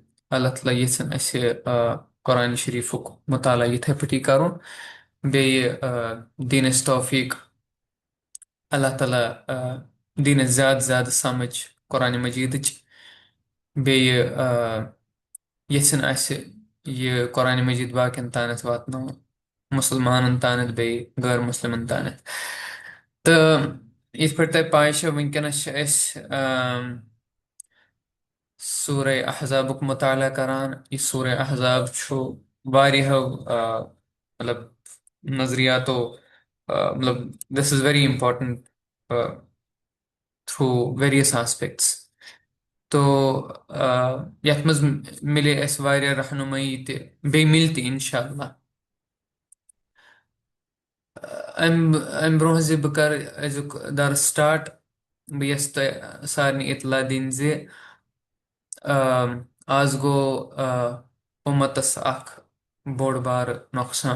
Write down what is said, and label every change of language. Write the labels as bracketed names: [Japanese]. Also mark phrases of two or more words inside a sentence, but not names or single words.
[Kashmiri] الله تعالى يسن أسي قرآن شريفك مطالعة يتهفتي كارو بي دين التوفيق. الله تعالى دين زاد زاد سمج قرآن مجيد بي يسن أسي قرآن مجيد باكن تانت واتنو مسلمان تانت بي غير مسلمان تانت. يث پر تۄہہِ پاے چھِ وٕنکیٚنس چھِ أسۍ سورة احزابُک مطالعہ کران. یہِ سورة احزاب چھُ واریاہو مطلب نظریاتو مطلب [English] this is very important through various aspects. [Kashmiri] تو یتھ منٛز مِلے اَسہِ واریاہ رہنُمٲیی تہِ بیٚیہِ مِلہِ تہِ اِنشاء اللہ. أمۍ برونٛہہ زِ بہٕ کرٕ أزیُک درس سٹارٹ، بہٕ یژھٕ تۄہہِ سارنٕے اطلاع دِنۍ زِ آز گوٚو اُمتس اکھ بوٚڑ بارٕ نۄقصان.